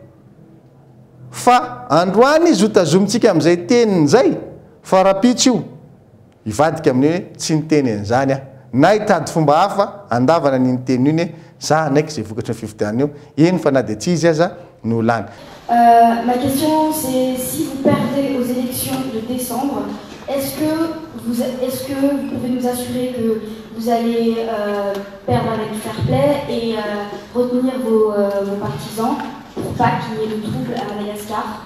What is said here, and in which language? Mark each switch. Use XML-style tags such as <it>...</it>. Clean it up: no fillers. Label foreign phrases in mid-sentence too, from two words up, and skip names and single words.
<mg>fa androany izy hotazomitsika amin'izay teniny zay fa raha pitso io hivadika amin'ny hoe tsy niteny an'izany ah na hitady fomba hafa andavana ny niteny iny hoe za naiky zay vokatry ny fifidianana io eny fa na dia tsy izy aza no lany.</mg> <fr>Ma question c'est si vous perdez aux élections de décembre, est-ce que vous pouvez nous assurer que vous allez perdre avec</fr> <en>fair play</en> <fr>et retenir vos partisans pour pas qu'il y ait de troubles à Madagascar?</fr>